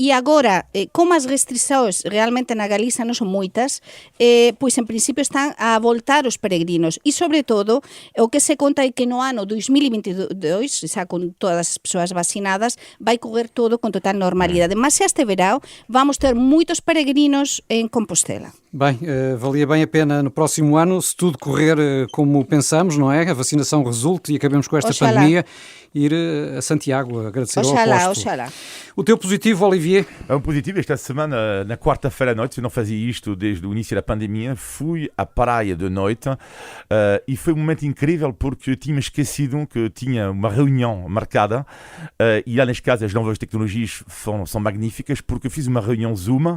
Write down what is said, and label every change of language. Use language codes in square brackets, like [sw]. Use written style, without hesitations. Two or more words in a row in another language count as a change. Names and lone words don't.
[gl] E agora, como as restrições realmente na Galiza non son moitas, pois en principio están a voltar os peregrinos e sobre todo o que se conta é que no ano 2022, xa con todas as persoas vacinadas, vai correr todo con total normalidade, mas este verão vamos ter moitos peregrinos en Compostela. [pt] Bem, valia bem a pena no próximo ano, se tudo correr como pensamos, não é? A vacinação resulte e acabemos com esta Oxalá. pandemia, ir a Santiago, agradecer ao apóstolo. Oxalá. O teu positivo, Olivier? Um positivo, esta semana, na quarta-feira à noite, eu não fazia isto desde o início da pandemia, fui à praia de noite e foi um momento incrível porque eu tinha esquecido que tinha uma reunião marcada e lá neste caso as novas tecnologias são magníficas porque eu fiz uma reunião Zoom.